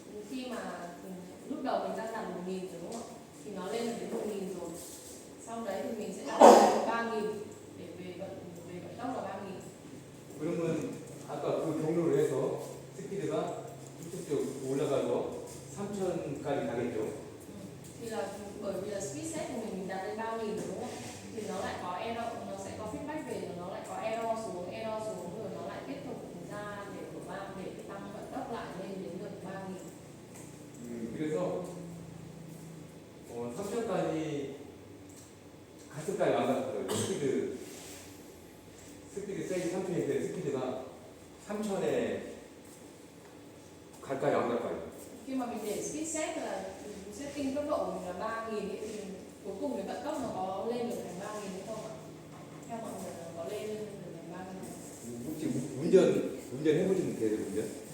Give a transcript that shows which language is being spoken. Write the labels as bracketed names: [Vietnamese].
[Vietnamese] Khi mà lúc đầu mình đang đặt 1.000 rồi đúng không? Thì nó lên đến 1.000 rồi. Sau đấy thì mình sẽ đặt lên 3.000 để về vận tốc là 3.000. [Korean] 그러면 아까 그 경로로 해서 스피드가 쭉쭉 올라가서 3,000까지 가겠죠. [Vietnamese] Thì là bởi vì là speed set của mình đặt lên 3.000 rồi đúng không? Thì nó lại có error, nó sẽ có feedback về, rồi nó lại có error xuống rồi nó lại tiếp tục ra để của van để tăng vận tốc lại lên đến được 3.000. [Korean] 그래서 3,000까지 가스까지 완성했어요. 스피드 세이 3,000인데 스피드가 3,000에 갈까요 안 갈까요? [Vietnamese] Khi mà mình để speed set là setting tốc độ của mình là 3.000 ấy, thì cuối cùng cái vận tốc nó có lên được thành 3.000 hay không ạ? Theo mọi người nó có lên được thành 3.000? [Korean] 혹시 운전해보시면 돼요, 운전?